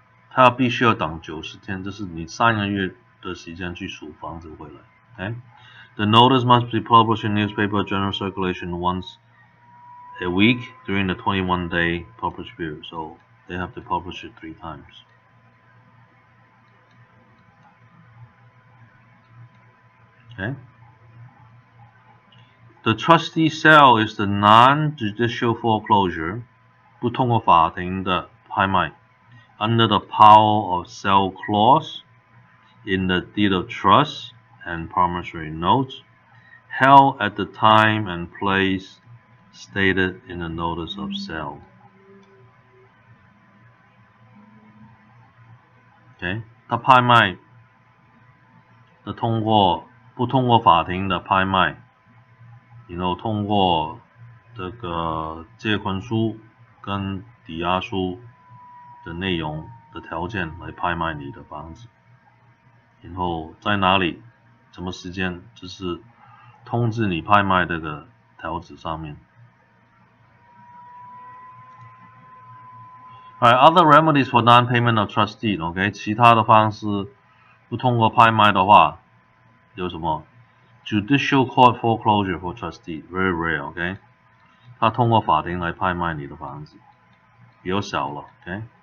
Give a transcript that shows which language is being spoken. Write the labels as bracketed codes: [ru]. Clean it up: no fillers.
[zh] 他必须要等90天，这是你3个月的时间去赎房子回来。 [en] Okay? The notice must be published in newspaper general circulation once a week during the 21-day publish period. So they have to publish it 3 times. Okay? The trustee sale is the non-judicial foreclosure, [zh] 不通过法庭的拍卖 [en] under the power of sale clause in the deed of trust and promissory notes held at the time and place stated in the notice of sale. Okay? [zh] 他拍卖的不通过法庭的拍卖，然后通过这个借款书跟抵押书的内容的条件来拍卖你的房子，然后在哪里、什么时间，就是通知你拍卖这个条子上面。 [en] Alright, other remedies for non-payment of trust deed, [zh] OK， 其他的方式不通过拍卖的话，有什么 ？ [en] Judicial court foreclosure for trust deed, very rare, [zh] OK， 他通过法庭来拍卖你的房子，比较少了 ，OK。